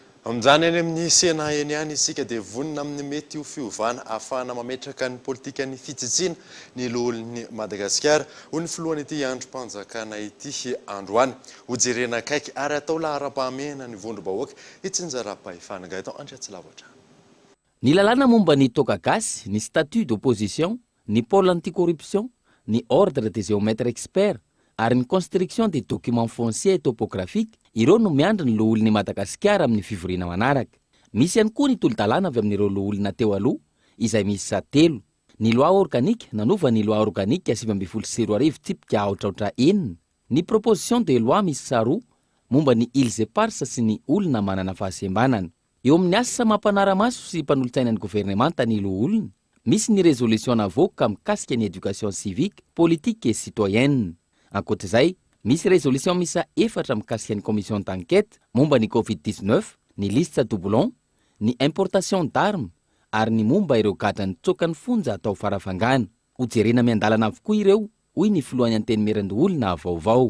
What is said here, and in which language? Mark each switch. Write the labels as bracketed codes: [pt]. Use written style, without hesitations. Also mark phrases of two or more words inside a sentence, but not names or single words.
[mg] amin'izany any amin'ny sena eny ihany isika dia vonina amin'ny mety ho fiovana ahafahana mametraka ny politika ny fitsitsiana ny loholon'ny Madagasikara ho ny filohany ity androm-panjakana ity androany ho jerena akaiky ary atao lahara-pahamehana ny vondrom-bahoaka hitsinjara-pahefana gaeton Andriatsilavatra. Ny lalàna momba ny toka gasy, ny [fr] statut d'opposition, [mg] ny [fr] pôle anticorruption, [mg] ny [fr] ordre des géomètres experts [mg] ary ny [fr] construction des documents fonciers et topographiques, [mg] ireo no miandry ny loholon'ny Madagasikara amin'ny fivoriana manaraka. Misy ihany koa ny tolo-dalàna avy amin'ireo loholona teo aloha izay misy 7. Ny [fr] loi organique [mg] nanova ny [fr] loi organique [mg] 2024 tsipika aotraotra enina. Ny [fr] proposition de loi [mg] misy 4 momba ny [fr] îles éparses [mg] sy ny olona manana fahasembanana. Eo amin'ny asa mampanara-maso sy mpanolotsaina ny gouvernemanta ny loholona, misy ny résolution navoaka mikasika ny [fr] éducation civique, politique et citoyenne. [mg] Ankoatr'izay, misy résolution misa 4 mikasika ny [fr] commission d'enquête [mg] momba ny Covid-19, ny [fr] liste doublon, [mg] ny [fr] importation d'armes [mg] ary ny momba ireo gadran'ny tsokan'ny fonja atao farafangana. Ho jerena miandalana avokoa ireo, hoy ny filohan'ny anteny Merandoholona vaovao.